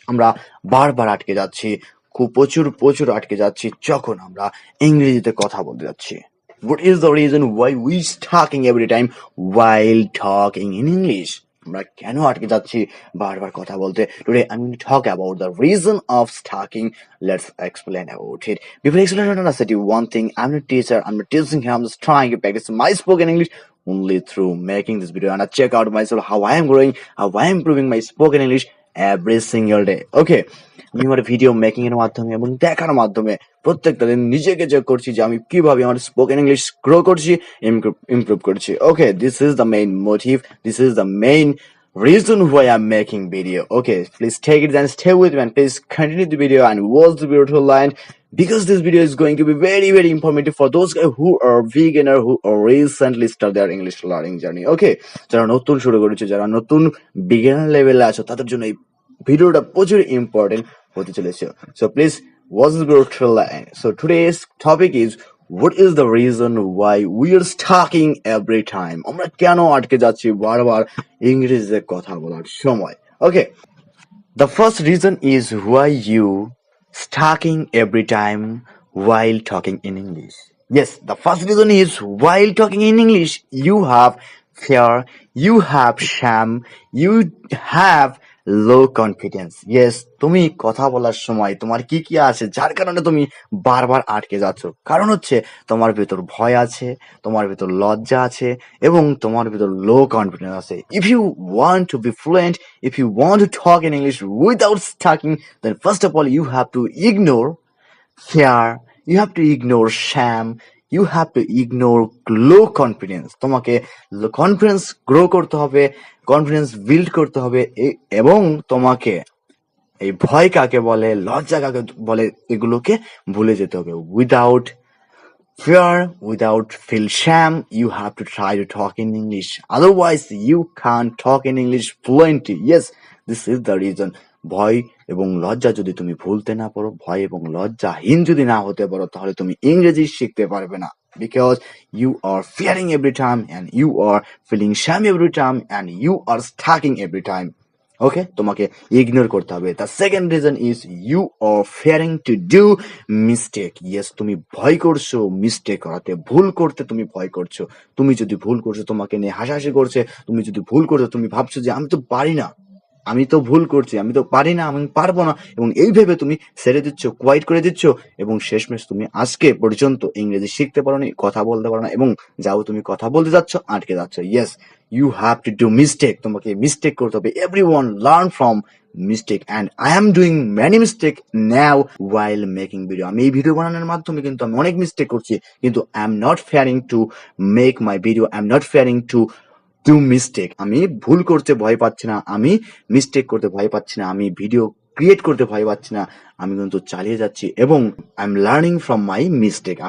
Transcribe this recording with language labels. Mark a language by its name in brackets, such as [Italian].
[Bangla] আমরা বারবার আটকে যাচ্ছি, খুব প্রচুর আটকে যাচ্ছি যখন আমরা ইংরেজিতে কথা বলতে যাচ্ছি. [English] What is the reason why we talking every time while talking in English? [Bangla] আমরা কেন আটকে যাচ্ছি বারবার কথা বলতে? [English] Today I'm going to talk about the reason of stalking. Let's explain about it. Before explaining, I want to say to you one thing. I'm not a teacher. I'm not teaching here. I'm just trying to practice my spoken English only through making this video. And I check out myself how I am growing, how I am improving my spoken English every single day. Okay. [Bangla] আমি আমার video making এর মাধ্যমে এবং দেখার মাধ্যমে প্রত্যেকটা দিন নিজেকে চেক করছি যে আমি কিভাবে আমার স্পোকেন ইংলিশ গ্রো করছি, ইমপ্রুভ করছি. [English] Okay, this is the main motive, this is the main reason why I'm making video. Okay, please take it and stay with me and please continue the video and watch the video till the end because this video is going to be very informative for those guys who are beginner, who are recently start their English learning journey. [Bangla] Okay, যারা নতুন শুরু করেছে, যারা নতুন beginner লেভেলে আছো তাদের জন্য এই ভিডিওটা প্রচুর ইম্পর্টেন্ট হতে চলেছে. [English] So please watch the video till the end. So today's topic is what is the reason why we are stalking every time? [Bangla] আমরা কেন আটকে যাচ্ছি বারবার ইংরেজিতে কথা বলার সময়? [English] Okay, the first reason is why you stalking every time while talking in English. Yes, the first reason is while talking in English, you have fear, you have shame, you have low confidence. [Bangla] Yes, তুমি কথা বলার সময় তোমার কি আছে যার কারণে তুমি বারবার আটকে যাচ্ছ? কারণ হচ্ছে তোমার ভেতর ভয় আছে, তোমার ভেতর লজ্জা আছে এবং তোমার ভেতর লো কনফিডেন্স আছে. [English] If you want to be fluent, if you want to talk in English without stuttering, then first of all you have to ignore fear, you have to ignore shame, you have to ignore low confidence. [Bangla] তোমাকে confidence grow করতে হবে, confidence build করতে হবে এবং তোমাকে এই ভয় কাকে বলে, লজ্জা কাকে বলে এগুলোকে ভুলে যেতে হবে. [English] Without fear, without feel shame, you have to try to talk in English. Otherwise, you can't talk in English fluently. Yes, this is the reason. [Bangla] ভয় এবং লজ্জা যদি তুমি ভুলতে না পারো, ভয় এবং লজ্জাহীন যদি না হতে পারো, তাহলে তুমি ইংরেজি শিখতে পারবে না. [English] Because you are fearing every time and you are feeling shame every time and you are stucking every time. [Bangla] ওকে, তোমাকে ইগনোর করতে হবে. [English] The second reason is you are fearing to do mistake. [Bangla] Yes, তুমি ভয় করছো mistake করাতে, ভুল করতে তুমি ভয় করছো. তুমি যদি ভুল করছো তোমাকে নিয়ে হাসাহাসি করছে, তুমি যদি ভুল করছো তুমি ভাবছো যে আমি তো পারি না, আমি তো ভুল করছি, আমি তো পারি না, আমি পারবো না, এবং এই ভেবে তুমি ছেড়ে দিচ্ছ, কোয়াইট করে দিচ্ছ এবং শেষমেশ তুমি আজকে পর্যন্ত ইংরেজি শিখতে পারো না, কথা বলতে পারো না এবং যাও তুমি কথা বলতে যাচ্ছ আটকে যাচ্ছ. [English] Yes, you have to do mistake. [Bangla] তোমাকে মিস্টেক করতে হবে. [English] Everyone learn from mistake and I am doing many mistake now while making video. [Bangla] আমি এই ভিডিও বানানোর মাধ্যমে কিন্তু আমি অনেক মিস্টেক করছি, কিন্তু [English] I am not fearing to make my video. I am not fearing to do mistake. [Bangla] আমি ভুল করতে ভয় পাচ্ছি না, আমি মিস্টেক করতে ভয় পাচ্ছি না, আমি ভিডিও ক্রিয়েট করতে ভয় পাচ্ছি না, আমি কিন্তু চালিয়ে যাচ্ছি এবং [English] I am learning from my mistake.